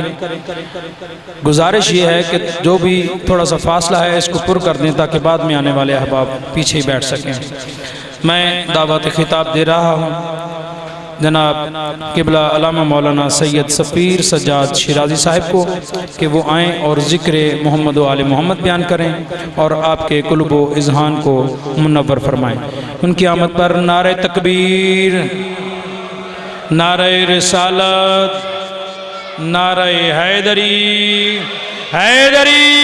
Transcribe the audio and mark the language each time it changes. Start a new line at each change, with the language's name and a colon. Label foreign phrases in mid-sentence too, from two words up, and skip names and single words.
Hindi: गुजारिश ये है कि जो भी थोड़ा सा फासला है इसको पुर कर दें ताकि बाद में आने वाले अहबाब पीछे ही बैठ सकें। मैं दावत खिताब दे रहा हूँ जनाब क़िबला अल्लामा मौलाना सैयद सफ़ीर सज्जाद शिराज़ी साहब को कि वो आएँ और ज़िक्र मोहम्मद व आले मोहम्मद बयान करें और आपके कुल्ब व इज़हान को मुनव्वर फरमाएँ। उनकी आमद पर नारे तकबीर, नारे रिसालत, नारे हैदरी, हैदरी।